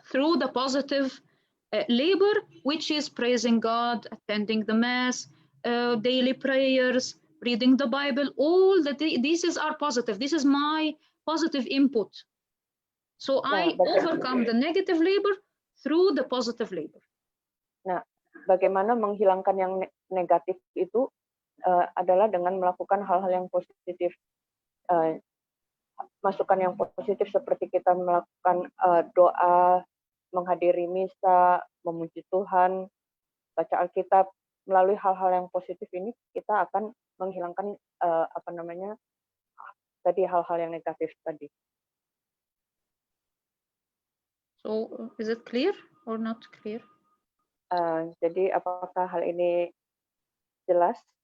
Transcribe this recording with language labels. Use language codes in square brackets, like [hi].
[en] Through the positive labor, which is praising God, attending the Mass, daily prayers, reading the Bible. All these are positive. This is my positive input. So I overcome the negative labor through the positive labor. [id] Nah, bagaimana menghilangkan yang negatif itu adalah dengan melakukan hal-hal yang positif. Masukan yang positif seperti kita melakukan doa, menghadiri misa, memuji Tuhan, baca Alkitab. Melalui hal-hal yang positif ini kita akan menghilangkan tadi hal-hal yang negatif tadi. [en] So is it clear or not clear? [id] Jadi apakah hal ini jelas?